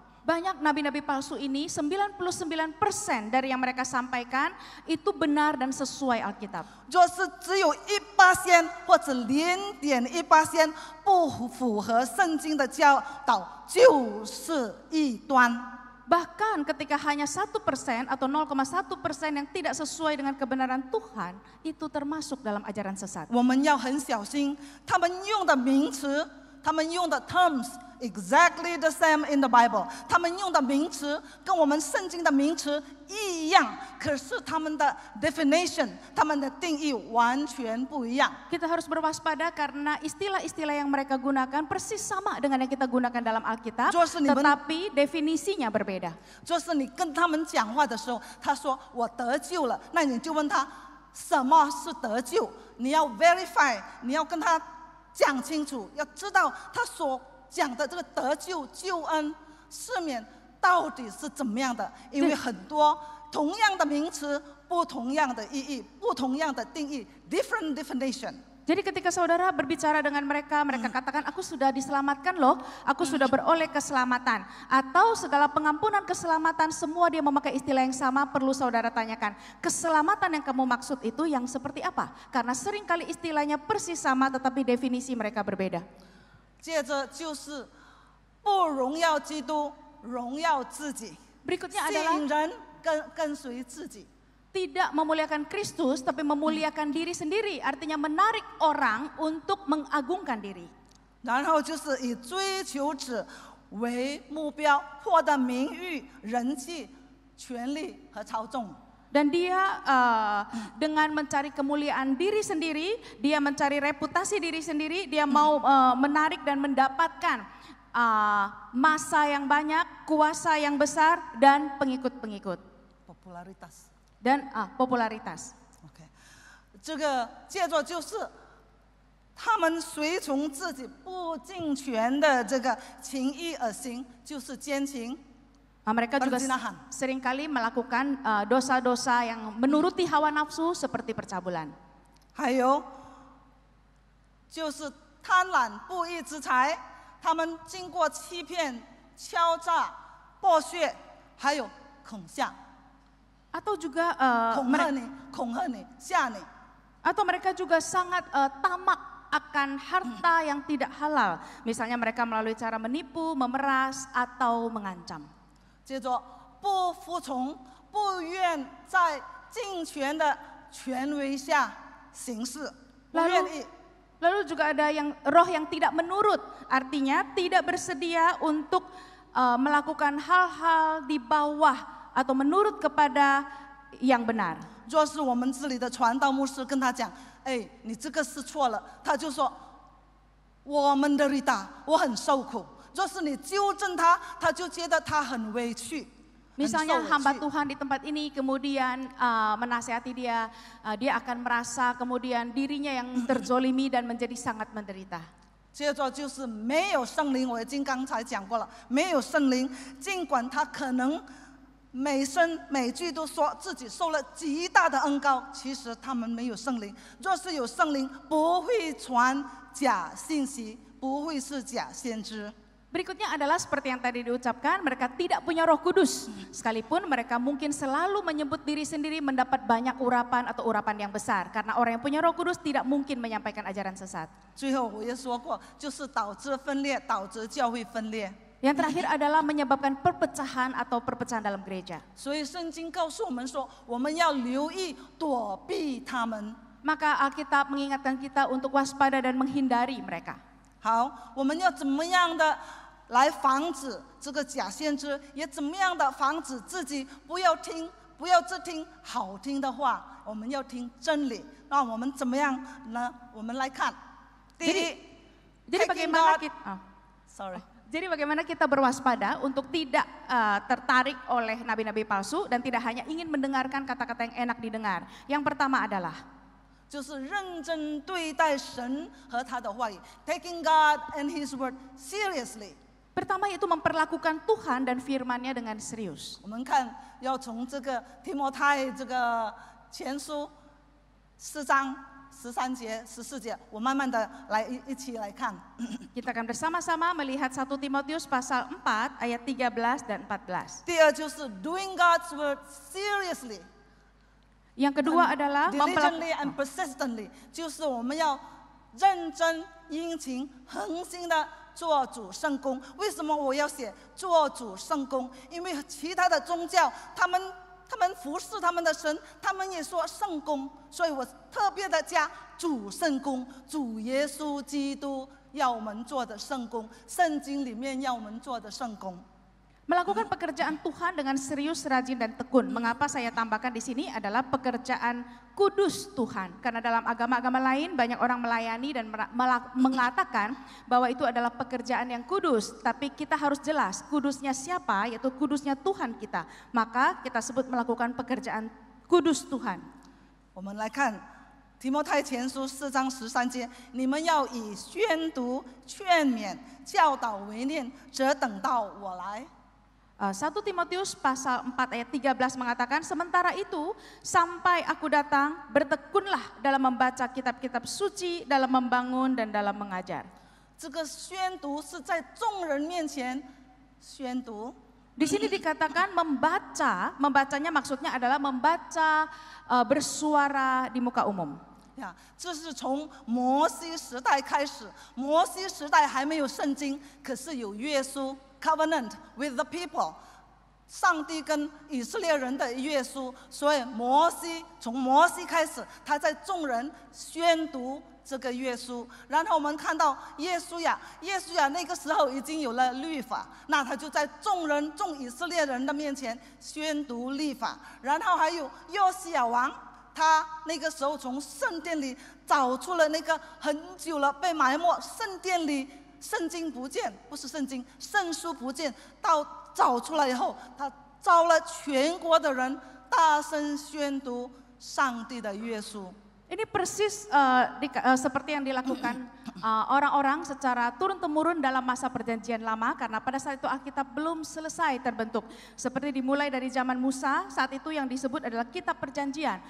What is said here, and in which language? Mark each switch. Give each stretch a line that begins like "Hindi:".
Indonesian: Banyak nabi-nabi palsu ini, 99% dari yang mereka sampaikan itu benar dan sesuai Alkitab.
Chinese: 若是只有1%或者0.1%不符合圣经的教导，就是异端。
Indonesian: Bahkan ketika hanya 1% atau 0,1% yang tidak sesuai dengan kebenaran Tuhan, itu termasuk dalam ajaran sesat.
Chinese: 我们要很小心，他们用的名词，他们用的
English: terms exactly the same in the Bible，
Chinese: 他们用的名词跟我们圣经的名词一样，可是他们的 definition， 他们的定义完全不一样。
Indonesian: Kita harus berwaspada karena istilah-istilah yang mereka gunakan persis sama dengan yang kita gunakan dalam Alkitab, tetapi definisinya berbeda.
Chinese: 就是你跟他们讲话的时候，他说我得救了，那你就问他什么是得救，你要 verify， 你要跟他讲清楚，要知道他所讲的这个得救、救恩、赦免到底是怎么样的，因为很多同样的名词，不同样的意义，不同样的定义 ，
English: different definition。
Indonesian: Jadi ketika saudara berbicara dengan mereka, mereka katakan aku sudah diselamatkan loh, aku sudah beroleh keselamatan. Atau segala pengampunan keselamatan, semua dia memakai istilah yang sama, perlu saudara tanyakan. Keselamatan yang kamu maksud itu yang seperti apa? Karena seringkali istilahnya persis sama tetapi definisi mereka berbeda.
Chinese: 接着就是不荣耀基督，荣耀自己，
Indonesian: Berikutnya
Chinese: 吸
Indonesian: adalah
Chinese: 引人跟随自己。
Indonesian: tidak memuliakan Kristus tapi memuliakan diri sendiri, artinya menarik orang untuk mengagungkan diri.
Chinese: 然后就是以追求者为目标，获得名誉、人气、权力和操纵。
Indonesian: Dan dia dengan mencari kemuliaan diri sendiri, dia mencari reputasi diri sendiri, dia mau menarik dan mendapatkan massa yang banyak, kuasa yang besar dan pengikut-pengikut. popularitas。 Dan popularitas.
Chinese: OK， 这个借着就是他们随从自己不敬权的这个情意而行，就是奸情。
Indonesian: Mereka juga seringkali melakukan dosa-dosa yang menuruti hawa nafsu seperti percabulan.
Chinese: 还有就是贪婪不义之财，他们经过欺骗、敲诈、剥削，还有恐吓。
Indonesian: Atau juga
Chinese: 恐吓你、吓你。
Indonesian: Atau mereka juga sangat tamak akan harta yang tidak halal. Misalnya mereka melalui cara menipu, memeras, atau mengancam.
Chinese: 接着不服从，不愿在敬权的权威下行事，不愿意。
Indonesian: Lalu juga ada roh yang tidak menurut, artinya tidak bersedia untuk melakukan hal-hal di bawah atau menurut kepada yang benar.
Chinese: 若是我们这里的传道牧师跟他讲，哎，你这个是错了，他就说我们的
Indonesian: derita，
Chinese: 我很受苦。若是你纠正他，他就觉得他很委屈。
Indonesian: Misalnya hamba Tuhan di tempat ini kemudian menasihati dia, dia akan merasa kemudian dirinya yang terzolimi dan menjadi sangat menderita.
Chinese: 接着就是没有圣灵，我已经刚才讲过了，没有圣灵，尽管他可能每声每句都说自己受了极大的恩膏，其实他们没有圣灵。若是有圣灵，不会传假信息，不会是假先知。
Indonesian: Berikutnya adalah seperti yang tadi diucapkan, mereka tidak punya Roh Kudus. Sekalipun mereka mungkin selalu menyebut diri sendiri mendapat banyak urapan atau urapan yang besar. Karena orang yang punya Roh Kudus tidak mungkin menyampaikan ajaran sesat.
Chinese: 最后我也说过，就是导致分裂，导致教会分裂。
Indonesian: Yang terakhir adalah menyebabkan perpecahan atau perpecahan dalam gereja.
Chinese: 所以圣经告诉我们说，我们要留意躲避他们。
Indonesian: Maka Alkitab mengingatkan kita untuk waspada dan menghindari mereka.
Chinese: 好，我们要怎么样的来防止这个假先知，也怎么样的防止自己不要只听好听的话，我们要听真理。那我们怎么样呢？我们来看，第一，
Indonesian: Jadi
English: taking
Indonesian: bagaimana
English: God-
Indonesian: kita
English: Sorry.
Indonesian: Jadi bagaimana kita berwaspada untuk tidak tertarik oleh nabi-nabi palsu dan tidak hanya ingin mendengarkan kata-kata yang enak didengar. Yang pertama adalah
Chinese: 就是认真对待神和他的话语 ，
English: taking God and His word seriously。
Indonesian: pertama yaitu memperlakukan Tuhan dan firman-Nya dengan serius.
Chinese: 我们看，要从这个提摩太这个前书4章13节、14节，我慢慢的来一起来看。
Indonesian: Kita akan bersama-sama melihat 1 Timotius pasal 4 ayat 13 dan 14.
Chinese: 第二就是
English: doing God's word seriously。
Indonesian: Yang kedua adalah
English: diligently and persistently，
Chinese: 就是我们要认真、殷勤、恒心的做主圣工。为什么我要写做主圣工？因为其他的宗教，他们服侍他们的神，他们也说圣工，所以我特别的加主圣工，主耶稣基督要我们做的圣工，圣经里面要我们做的圣工。
Indonesian: Melakukan pekerjaan Tuhan dengan serius, rajin, dan tekun. Mengapa saya tambahkan di sini adalah pekerjaan kudus Tuhan. Karena dalam agama-agama lain banyak orang melayani dan mengatakan bahwa itu adalah pekerjaan yang kudus. Tapi kita harus jelas kudusnya siapa, yaitu kudusnya Tuhan kita. Maka kita sebut melakukan pekerjaan kudus Tuhan.
Chinese: 我们来看提摩太前书4章13节，你们要以宣读、劝勉、教导为念，则等到我来。
Indonesian: 1 Timotius pasal 4 ayat 13 mengatakan, sementara itu sampai aku datang bertekunlah dalam membaca kitab-kitab suci, dalam membangun dan dalam mengajar.
Chinese: 这个宣读是在众人面前宣读，
Indonesian: Di sini dikatakan membacanya maksudnya adalah membaca bersuara di muka umum.
Chinese: 呀，这是从摩西时代开始。摩西时代还没有圣经，可是有约书
English: covenant with the people，
Chinese: 上帝跟以色列人的约书，所以从摩西开始，他在众人宣读这个约书。然后我们看到耶稣亚那个时候已经有了律法，那他就在众以色列人的面前宣读律法。然后还有约西亚王。他那个时候从圣殿里找出了那个很久了被埋没圣殿里圣经不见，不是圣经，圣书不见，到找出来以后，他召了全国的人大声宣读上帝的约书。
Indonesian: Ini persis seperti yang dilakukan orang-orang secara turun-temurun dalam masa perjanjian lama, karena pada saat itu Alkitab belum selesai terbentuk. Seperti dimulai dari zaman Musa, saat itu yang disebut adalah kitab perjanjian.